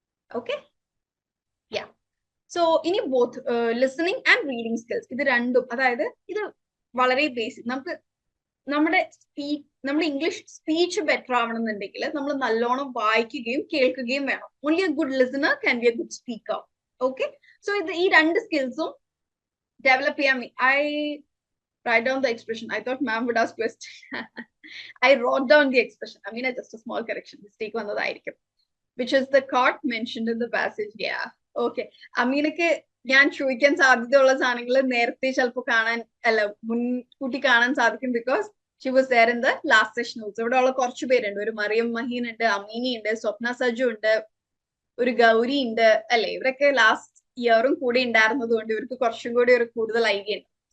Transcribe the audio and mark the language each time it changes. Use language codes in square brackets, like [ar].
[ml] Okay, so ഇനി [en] both listening and reading skills, [ml] ഇത് രണ്ടും, അതായത് ഇത് വളരെ ബേസിക്. നമ്മുടെ ഇംഗ്ലീഷ് സ്പീച്ച് ബെറ്റർ ആവണമെന്നുണ്ടെങ്കിൽ നമ്മൾ നല്ലോണം വായിക്കുകയും കേൾക്കുകയും വേണം. [en] Only a good listener can be a good speaker. Okay, so [ml] ഈ രണ്ട് സ്കിൽസും ഡെവലപ്പ് ചെയ്യാൻ [en] I write down the expression. I thought ma'am would ask question. I wrote down the expression. I mean, just a small correction. Mistake [ml] vannadaayirikkum. [en] Which is the cart mentioned in the passage. Yeah. Okay. [ml] അമീനൊക്കെ ഞാൻ ചോദിക്കാൻ സാധ്യതയുള്ള സാധനങ്ങൾ നേരത്തെ ചിലപ്പോൾ കാണാൻ മുൻകൂട്ടി കാണാൻ സാധിക്കും. [en] Because she was there in the last session also. [ml] ഇവിടെ ഉള്ള കുറച്ച് പേരുണ്ട്. ഒരു മറിയം മഹീൻ ഉണ്ട്, അമീനി ഉണ്ട്, സ്വപ്ന സജു ഉണ്ട്, ഒരു ഗൗരി ഉണ്ട്, അല്ലെ? ഇവരൊക്കെ ലാസ്റ്റ് ഇയറും കൂടി ഉണ്ടായിരുന്നത് കൊണ്ട് ഇവർക്ക് കുറച്ചും കൂടി ഒരു കൂടുതൽ ഐഡിയ ഉണ്ട്.